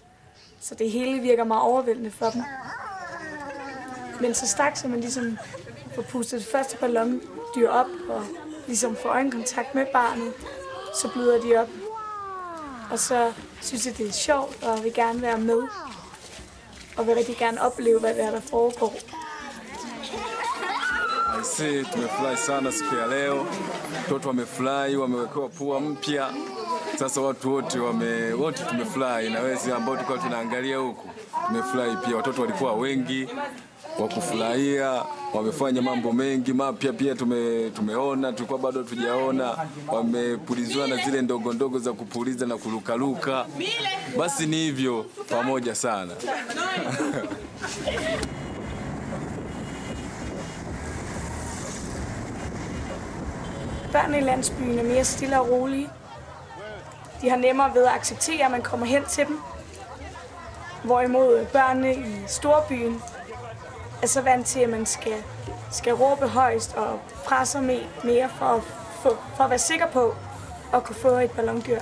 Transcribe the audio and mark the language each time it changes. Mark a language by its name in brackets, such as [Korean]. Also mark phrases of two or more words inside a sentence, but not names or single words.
[Danish] Så det hele virker meget overvældende for dem. Men så straks, så man ligesom får pustet det første ballondyr op og ligesom får øjenkontakt med barnet, så bløder de op. Og så synes jeg, det er sjovt og vil gerne være med. Og vil rigtig gerne opleve, hvad det er, der foregår. [Swahili] Sisi tumefurahi sana siku ya leo. Watoto wamefurahi, wamewekewa pua mpya. Sasa watu wote tumefurahi, na wezi ambao tulikuwa tunaangalia huku tumefurahi pia. Watoto walikuwa wengi wa kufurahia, wamefanya mambo mengi mapya pia tumeona, tulikuwa bado tujaona. Wamepulizwa na zile ndogo ndogo za kupuliza na kurukaruka. Basi ni hivyo, pamoja sana. [Danish] Børnene i landsbyen er mere stille og rolige. De har nemmere ved at acceptere, at man kommer hen til dem. Hvorimod børnene i storbyen er så vant til, at man skal råbe højst og presse mere for at være sikker på at kunne få et ballondyr.